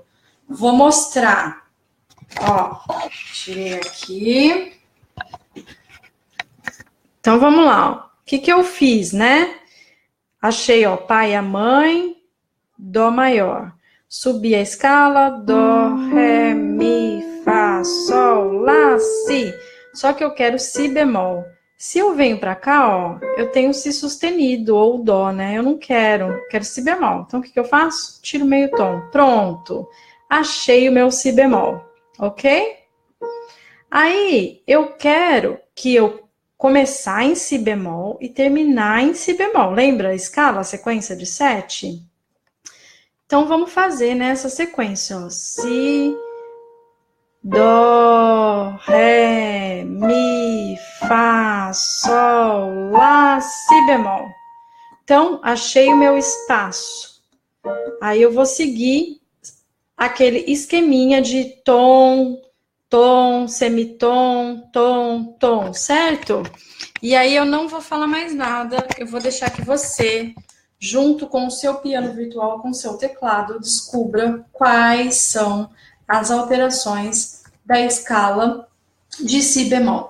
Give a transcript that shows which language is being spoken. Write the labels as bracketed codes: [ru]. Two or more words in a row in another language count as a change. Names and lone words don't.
[pt] Vou mostrar. Ó, tirei aqui. Então, vamos lá. Ó. O que eu fiz, né? Achei, ó, pai e a mãe, dó maior. Subi a escala, dó, ré, mi, fá, sol, lá, si. Só que eu quero si bemol. Se eu venho pra cá, ó, eu tenho si sustenido ou dó, né? Eu não quero si bemol. Então, o que eu faço? Tiro meio tom. Pronto. Achei o meu si bemol, ok? Aí, eu quero que eu começar em si bemol e terminar em si bemol. Lembra a escala, a sequência de 7? Então, vamos fazer nessa sequência, ó. Si, dó, ré, mi, fá, sol, lá, si bemol. Então, achei o meu espaço. Aí eu vou seguir aquele esqueminha de tom, tom, semitom, tom, tom, certo? E aí eu não vou falar mais nada, eu vou deixar que você, junto com o seu piano virtual, com o seu teclado, descubra quais são as alterações da escala de si bemol.